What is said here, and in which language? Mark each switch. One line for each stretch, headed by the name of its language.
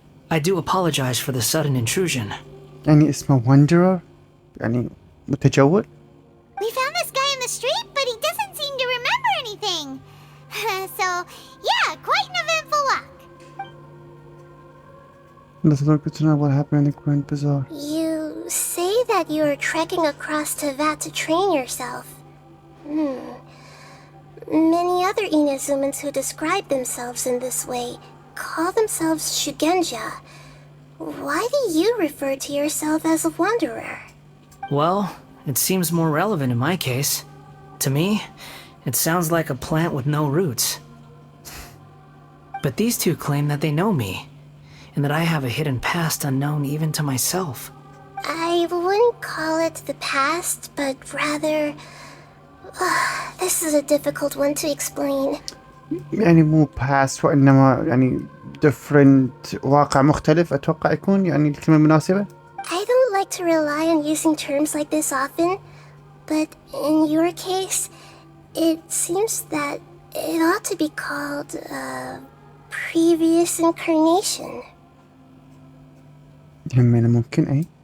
English: I do apologize for the sudden intrusion.
Arabic: يعني اسمه واندرر، يعني متجول.
English: We found this guy in the street, but he doesn't seem to remember anything. So, yeah, quite an eventful walk. That's not good to know what happened in the Grand Bazaar. You say that you are trekking across to Vat to train yourself. Many other Inazumans who describe themselves in this way call themselves Shugenja. Why do you refer to yourself as a wanderer? Well, it seems more relevant in my case. To me, it sounds like a plant with no roots. But these two claim that they know me, and that I have a hidden past unknown even to myself. I wouldn't call it the past, but rather... this is a difficult one to explain.
Arabic: يعني مو past وإنما يعني different، واقع مختلف أتوقع يكون يعني الكلمة المناسبة.
English: I don't like to rely on using terms like this often, but in your case, it seems that it ought to be called a previous incarnation.
Arabic: همينة ممكن أي.